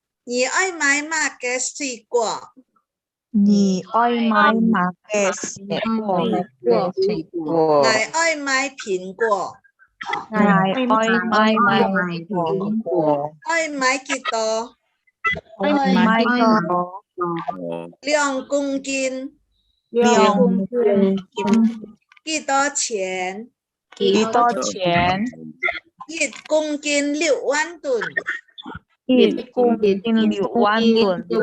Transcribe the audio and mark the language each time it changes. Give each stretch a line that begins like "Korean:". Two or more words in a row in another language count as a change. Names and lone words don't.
Hakka Chinese: 你爱买哪个水果？你爱买哪个水果？我爱买苹果。我爱买苹果。愛買幾多愛買多？2 公斤。 2公斤。幾多錢？幾多錢？1 公斤6 萬噸。 1公斤6萬噸。